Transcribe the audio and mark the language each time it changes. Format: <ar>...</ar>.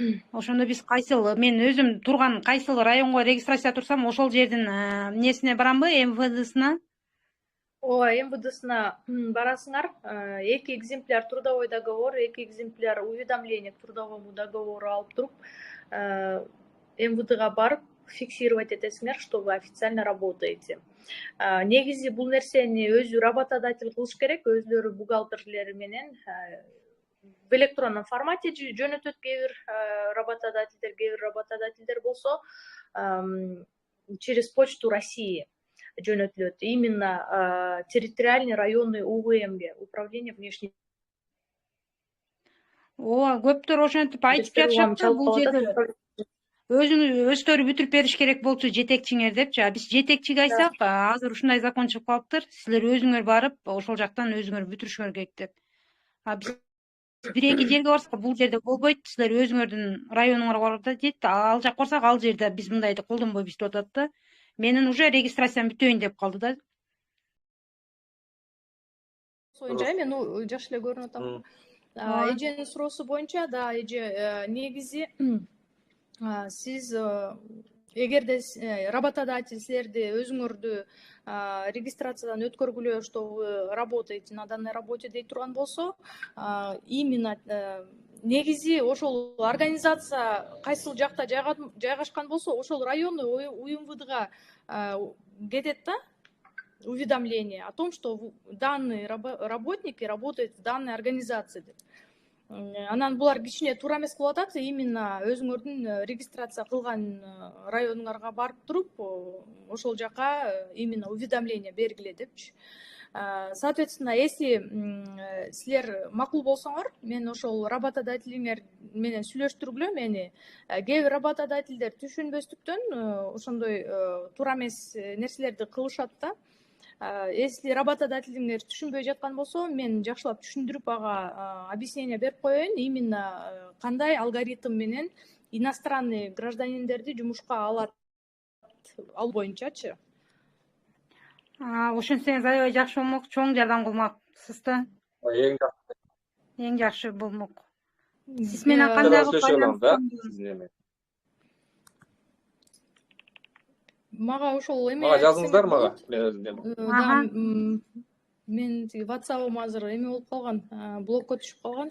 <ky>Ошондо биз мен өзүм турган кайсыл районго регистрация турсам, ошол жердин эмнесине барамбы, МВДсына? ооба, МВДсына барасыңар, 2 экземпляр трудовой договор, 2 экземпляр уведомление к трудовому договору алып туруп, МВДга барып фиксировать этесиңер,</ky> <ru>что вы официально работаете.</ru> <ky>Негизи бул нерсени өзү работодатель кылыш керек, өзлөрү бухгалтерлери менен</ky> <ru>в электронном формате</ru> <ky>жөнөтөт кээ бир работодательдер болсо</ky> <ru>через почту России</ru> <ky>жөнөтүлөт.</ky> <ru>Именно территориальный районный УВМге, управление внешней.</ru> <ky>ооба, көптөр ошентип айтып жатышат да, бул жерде өздөрү бүтүрүп бериш керек болчу жетекчиңер депчи. Биз жетекчиге айтсак, азыр ушундай закон чыгып калыптыр. Силер өзүңөр барып, ошол жактан өзүңөр бүтүрүшүңөр керек деп. Биз бир-эки жерге барсак, бул жерде болбойт. Силер өзүңөрдүн районуңарга барганда дейт, ал жакка барсак, ал жерде биз мындайды колдонбойбуз деп атат да. Менин уже регистрациям бүтөйүн деп калды да. Боюнча мен жакшы эле көрүнүп атам. Эженин суроосу боюнча, да, эже негизи сиз эгерде работодатель силерди өзүңөрдү регистрациядан өткөргүлө,</ky> <ru>что вы работаете на данной работе</ru> <ky>дей турган болсо, именно негизи ошол организация кайсыл жакта жайгашкан болсо, ошол районный УМВДга кетет да,</ky> <ru>уведомление о том, что данные работники работают в данной организации деп.</ru> <ky>Анан булар кичине туура эмес кылып атат, именно өзүңөрдүн регистрация кылган районуңарга барып туруп, ошол жака именно уведомление бергиле депчи. Соответственно, если силер макул болсоңор, мен ошол работодателиңер менен сүйлөштүргүлө мени. Кээ бир работодательдер түшүнбөстүктөн ошондой туура эмес нерселерди кылышат да. Если работодателиңер түшүнбөй жаткан болсо, мен жакшылап түшүндүрүп ага объяснение берип коеюн, именно кандай алгоритм менен иностранный гражданиндерди жумушка алат, ал боюнчачы. Ошентсеңиз аябай жакшы болмок, чоң жардам кылмаксыз да. Эң жакшы болмок. Сиз менен кандай кылып мага ошол эме жазыңыздар мага, мен өзүм. Мен WhatsApp-ым азыр эме болуп калган, блокко түшүп калган.</ky>